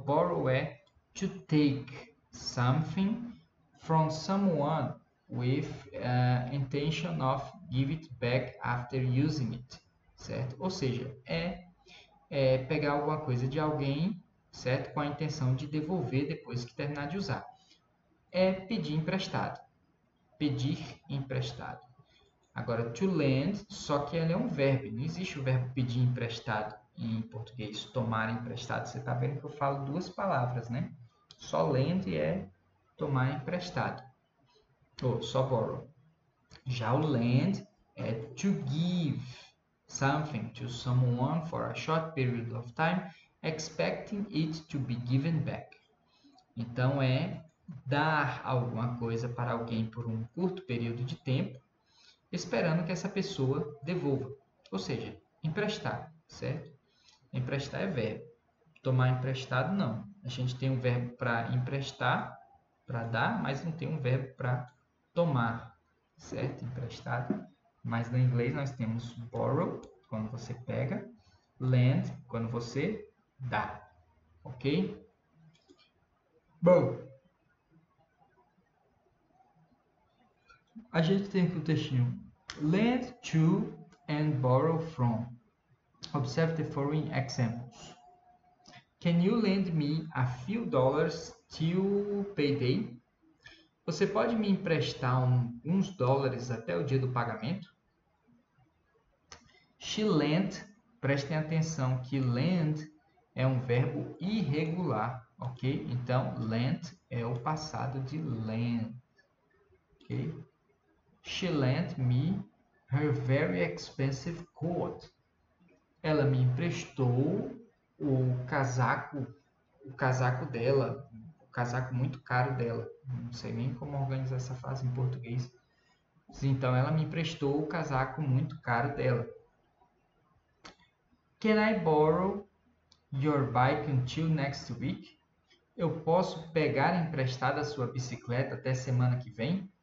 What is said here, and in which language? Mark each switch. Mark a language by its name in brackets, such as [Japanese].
[English] Borrow é to take something from someone with intention of give it back after using it, certo? [Portuguese] Ou seja, pegar alguma coisa de alguém, certo? Com a intenção de devolver depois que terminar de usar. É pedir emprestado. Pedir emprestado. Agora, to lend, só que ele é um verbo. Não existe o verbo pedir emprestado em português, tomar emprestado. Você está vendo que eu falo 2 palavras, né? Só lend é tomar emprestado. Ou só borrow. Já o lend é [English] to give something to someone for a short period of time, expecting it to be given back. [Portuguese] Então, é dar alguma coisa para alguém por um curto período de tempo, esperando que essa pessoa devolva. Ou seja, emprestar, certo? Emprestar é verbo. Tomar emprestado, não. A gente tem um verbo para emprestar, para dar, mas não tem um verbo para tomar, certo? Emprestado. Mas no inglês nós temos borrow, quando você pega, lend, quando você dá. Ok? Bom, a gente tem aqui o textinho. [English] Lend to and borrow from. Observe the following examples. Can you lend me a few dollars till payday? [Portuguese] Você pode me emprestar uns dólares até o dia do pagamento? [English] She lent, [Portuguese] prestem atenção que lend é um verbo irregular, ok? Então, lent é o passado de lend, ok? [English] She lent me her very expensive coat. [Portuguese] Ela me emprestou o casaco dela, o casaco muito caro dela. Não sei nem como organizar essa frase em português. Então ela me emprestou o casaco muito caro dela. [English] Can I borrow your bike until next week? [Portuguese] Eu posso pegar emprestada a sua bicicleta até semana que vem?